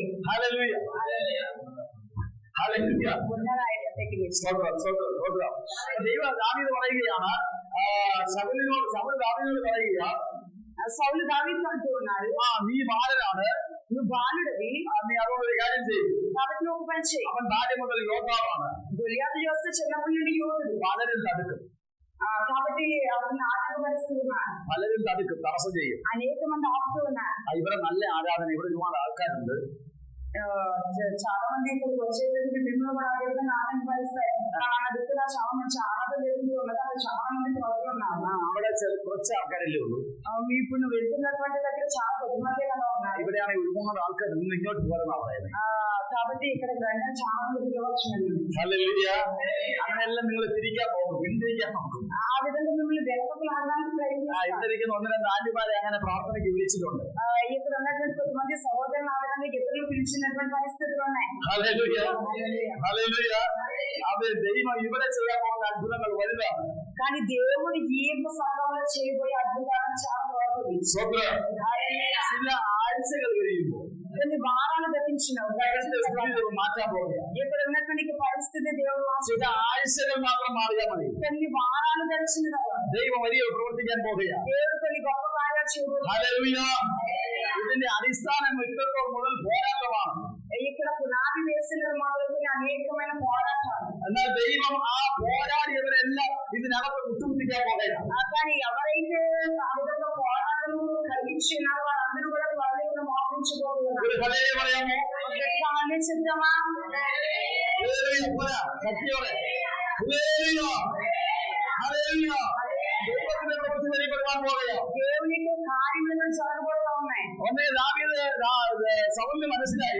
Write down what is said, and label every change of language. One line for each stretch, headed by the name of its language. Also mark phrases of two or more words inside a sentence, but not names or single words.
Malayalam: ഹല്ലേലൂയ, ഹല്ലേലൂയ. ദൈവ ദാവീദ് പറയുകയാണ്, ശൗൽ ദാവീദിനോട് പറയുക,
Telugu: సౌలు దావీదు అంటూ ఉన్నాడు,
Malayalam: നീ ബാലനാണ്,
Telugu: నువ్వు బాలుడివి,
Malayalam: നീ അതുകൊണ്ട് ഒരു കാര്യം ചെയ്യും.
Telugu: కాబట్టి నువ్వు పని చేయి.
Malayalam: അവൻ ബാല്യം മുതൽ യോദ്ധാവാണ്.
Telugu: గొలియాతు చూస్తే చిన్నప్పటి నుండి యోధుడు,
Malayalam: പലരും തടുക്കും.
Telugu: కాబట్టి అతను ఆటంకపరుస్తూ ఉన్నాడు.
Malayalam: പലരും തടുക്കും, തടസ്സം ചെയ്യും.
Telugu: అనేక మంది ఆపుతూ ఉన్నారు.
Malayalam: ഇവിടെ നല്ല ആരാധന, ഇവിടെ ഒരുപാട് ആൾക്കാരുണ്ട്.
Telugu: చాలా మంది ఇక్కడికి వచ్చేటప్పుడు మిమ్మల్ని కూడా ఆ విధంగా ఆటంకపరుస్తాయి. దిక్కున చాలా మంచి ఆరాధన జరుగుతూ ఉన్నది, చాలా మంది వస్తూ ఉన్నారు.
Malayalam: അവിടെ കുറച്ച് ആൾക്കാരല്ലേ ഉള്ളൂ.
Telugu: ఇప్పుడు నువ్వు వెళ్తున్నటువంటి దగ్గర చాలా కొద్ది మంది ఉన్నారు.
Malayalam: ഇവിടെയാണെങ്കിൽ ഒരുപാട് ആൾക്കാർ നിന്ന് ഇങ്ങോട്ട് പോരെന്നാ പറയുന്നത്.
Telugu: కాబట్టి ఇక్కడ గ్రంథం చాలా తిరగవచ్చు.
Malayalam: ഹല്ലേലൂയ. അങ്ങനെയെല്ലാം നിങ്ങൾ തിരിക്കാൻ പോകും, പിന്തിരിക്കാൻ നോക്കും.
Telugu: ఆ విధంగా మిమ్మల్ని వెనకలాడడానికి ప్రయత్నిస్తారు.
Malayalam: ഇന്നിരിക്കുന്ന ഒന്ന് രണ്ട് ആന്റിമാരെ അങ്ങനെ പ്രാർത്ഥനയ്ക്ക് വിളിച്ചിട്ടുണ്ട്.
Telugu: ఇక్కడ ఉన్నటువంటి కొంతమంది సహోదరులు ఆడడానికి ఇతరులు పిలిచినటువంటి పరిస్థితులు ఉన్నాయి.
Malayalam: ഹല്ലേലൂയ, ഹല്ലേലൂയ. അത് ദൈവം ഇവിടെ ചെയ്യാൻ പോകുന്ന അത്ഭുതങ്ങൾ വലുതാണ്.
Telugu: కానీ దేవుడు ఈ సంఘంలో చేయబోయే అద్భుతాలను చాలా గొప్పది.
Malayalam: ചില ആഴ്ചകൾ കഴിയുമ്പോൾ
Telugu: కొన్ని వారాలు గతించినవి
Malayalam: മാറ്റാൻ പോകുക.
Telugu: ఇక్కడ ఉన్నటువంటి పరిస్థితి దేవుడు
Malayalam: ചില ആഴ്ചകൾ മാത്രം മാറിയാൽ മതി.
Telugu: కొన్ని వారాలు గడిచిన తర్వాత
Malayalam: ദൈവം വലിയ പ്രവർത്തിക്കാൻ പോകുകയാണ്.
Telugu: దేవుడు కొన్ని గొప్ప కార్యాలు చేయబోతున్నాడు.
Malayalam: ഹല്ലേലൂയ. ഇതിന്റെ അടിസ്ഥാനം ഇത്രത്തോളം മുതൽ പോരാട്ടമാണ്.
Telugu: ఇక్కడ పునాది వేసిన మొదలుకొని అనేకమైన పోరాటాలు.
Malayalam: എന്നാൽ ദൈവം ആ പോരാടിയവരെല്ലാം ഇതിനകത്ത് മുട്ടുമുട്ടിക്കാൻ പോകുകയാണ്.
Telugu: కానీ ఎవరైతే ఆ విధంగా పోరాటము కలిగించినారో వారందరూ కూడా త్వరలో మోపించబోతున్నారు.
Malayalam: ഒരു കഥയെ പറയാമോ?
Telugu: ఆలోచిద్దామా?
Malayalam: ശക്തിയോടെ ഹല്ലേലൂയ, ഹല്ലേലൂയ. ദൈവത്തിന്റെ പ്രവൃത്തി വെളിപ്പെടുവാൻ പോകുകയാണ്.
Telugu: దేవునికి కార్యములు జరగబోతా ఉన్నాయి.
Malayalam: ഒന്നേ ദാവീദ് സൗലിന് മനസ്സിലായി,